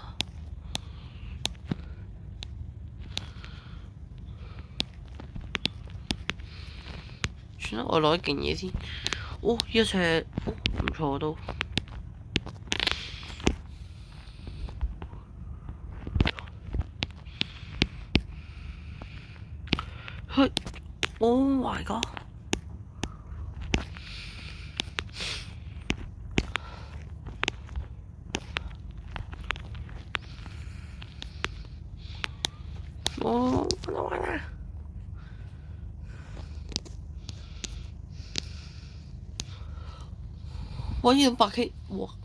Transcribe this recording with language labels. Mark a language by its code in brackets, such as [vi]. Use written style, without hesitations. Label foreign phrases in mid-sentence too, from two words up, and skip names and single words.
[yue] 算啦，我攞一件嘢先。呢一隻唔錯都。 [en] Oh my god！ [yue] 玩啦！我呢個8K，哇！